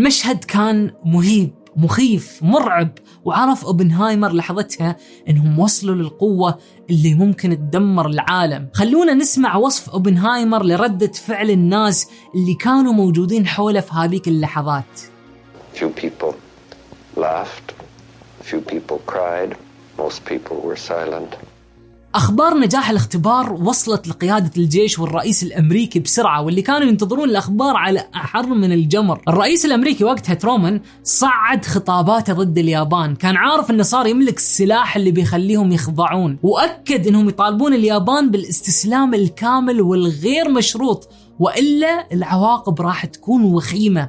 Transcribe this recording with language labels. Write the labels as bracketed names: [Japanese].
[Arabic] المشهد كان مهيب، مخيف، مرعب، وعرف أوبنهايمر لحظتها انهم وصلوا للقوة اللي ممكن تدمر العالم. خلونا نسمع وصف أوبنهايمر لردة فعل الناس اللي كانوا موجودين حوله في هذيك اللحظات. [English] Few people laughed, few people cried, most people were silent. [Arabic] أخبار نجاح الاختبار وصلت لقيادة الجيش والرئيس الأمريكي بسرعة، واللي كانوا ينتظرون الأخبار على أحر من الجمر. الرئيس الأمريكي وقتها ترومان صعد خطاباته ضد اليابان، كان عارف أنه صار يملك السلاح اللي بيخليهم يخضعون، وأكد أنهم يطالبون اليابان بالاستسلام الكامل والغير مشروط، وإلا العواقب راح تكون وخيمة.